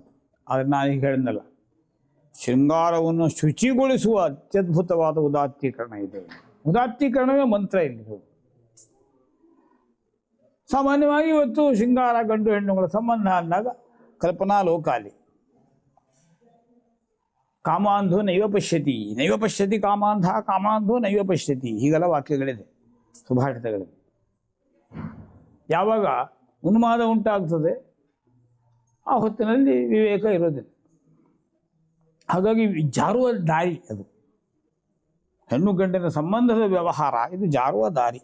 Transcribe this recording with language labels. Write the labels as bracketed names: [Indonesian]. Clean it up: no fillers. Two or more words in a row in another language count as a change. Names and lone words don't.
[Kannada] ಆದರೆ ನಾನು ಈಗ ಹೇಳಿದ್ನಲ್ಲ, ಶೃಂಗಾರವನ್ನು ಶುಚಿಗೊಳಿಸುವ ಅತ್ಯದ್ಭುತವಾದ ಉದಾತ್ತೀಕರಣ ಇದೆ. ಉದಾತ್ತೀಕರಣವೇ ಮಂತ್ರ ಇಲ್ಲಿ. ಸಾಮಾನ್ಯವಾಗಿ ಇವತ್ತು ಶೃಂಗಾರ ಗಂಡು ಹೆಣ್ಣುಗಳ ಸಂಬಂಧ ಅಂದಾಗ ಕಲ್ಪನಾ ಲೋಕಾಲಿ. [Sanskrit] ಕಾಮಾಂಧೋ ನೈವ ಪಶ್ಯತಿ, ನೈವ ಪಶ್ಯತಿ ಕಾಮಾಂಧ, ಕಾಮಾಂಧೋ ನೈವ ಪಶ್ಯತಿ, [Kannada] ಹೀಗೆಲ್ಲ ವಾಕ್ಯಗಳಿದೆ, ಸುಭಾಷಿತಗಳಿದೆ. ಯಾವಾಗ ಉನ್ಮಾದ ಉಂಟಾಗ್ತದೆ ಆ ಹೊತ್ತಿನಲ್ಲಿ ವಿವೇಕ ಇರೋದಿಲ್ಲ. ಹಾಗಾಗಿ ಜಾರುವ ದಾರಿ ಅದು. ಹೆಣ್ಣು ಗಂಡಿನ ಸಂಬಂಧದ ವ್ಯವಹಾರ ಇದು ಜಾರುವ ದಾರಿ.